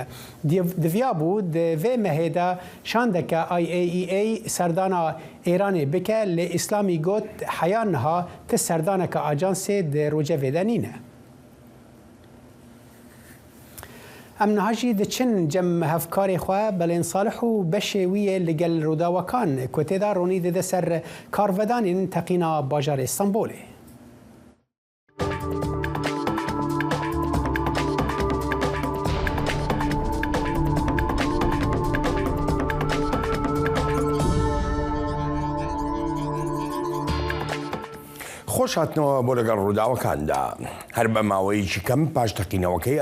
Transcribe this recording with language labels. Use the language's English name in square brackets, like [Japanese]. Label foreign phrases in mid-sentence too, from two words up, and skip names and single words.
[Kurdish] Diviya bû di vê mehê de şandeke IAEA serdana Îranê bike li İslamî got heya niha ti serdaneke ajansê di rojevê de nîne. Em niha jî diçin cem hevkarê xwe Belên Salih û beşê wî yê li gel Rûdawekan ku têda ronî dide ser karvedanên teqîna bajarê Stenbolê. [Central Kurdish] خۆش هاتنەوە بۆ لەگەڵ ڕووداوەکاندا هەر بە ماوەیەکی کەم پاش تەقینەوەکەی